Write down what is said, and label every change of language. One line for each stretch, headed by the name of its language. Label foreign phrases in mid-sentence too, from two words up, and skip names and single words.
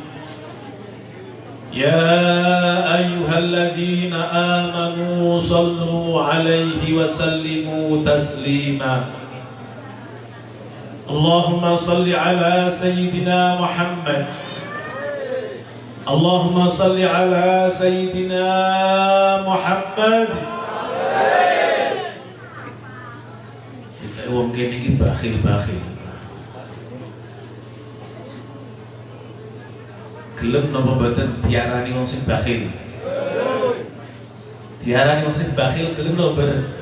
Arabic: يا أيها الذين آمنوا صلوا عليه وسلموا تسليما اللهم صل على سيدنا محمد اللهم صل على سيدنا محمد.
Javanese: Kita wong kene iki bakhil-bakhil. Gelem napa mboten diarani wong sing bakhil? Diarani wong sing bakhil gelem napa mboten?